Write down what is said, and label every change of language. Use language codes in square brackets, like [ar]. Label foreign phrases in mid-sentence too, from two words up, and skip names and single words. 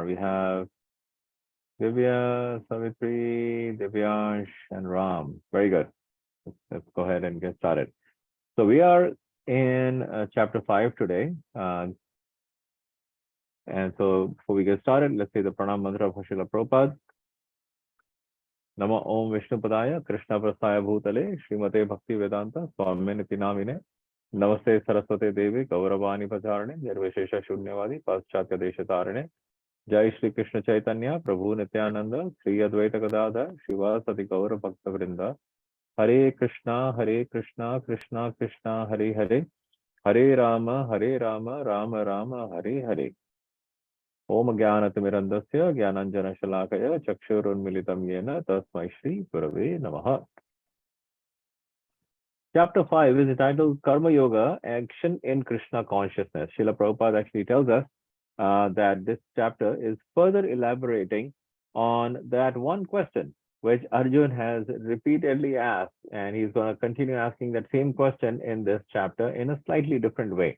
[en] We have Divya, Savitri, Divyansh, and Ram. Very good. Let's go ahead and get started. So we are in chapter 5 today. And so before we get started, let's say the [sa] प्रणाम मन्त्र [en] of Srila Prabhupada. [sa] नमो ओम विष्णुपदाय कृष्ण प्रस्थाय भूतले श्रीमते भक्ति वेदांत स्वामिनिति नामिने नमस्ते सरस्वते देवी गौरवाणी प्रचारणे निर्विशेष शून्यवादी पाश्चात्य देश तारिणे जय श्री कृष्ण चैतन्य प्रभु नित्यानंद श्री अद्वैत गदाधर शिवासति गौर भक्त वृंद हरे कृष्णा कृष्णा कृष्णा हरे हरे हरे राम राम राम हरे हरे ओम ज्ञानतिमिरन्दस्य ज्ञानाञ्जनशलाकया चक्षुरुन्मिलितं येन तस्मै श्रीगुरवे नमः. [en] Chapter 5 is entitled Karma Yoga, Action in Krishna Consciousness. Srila Prabhupada actually tells us that this chapter is further elaborating on that one question which Arjun has repeatedly asked, and he's going to continue asking that same question in this chapter in a slightly different way.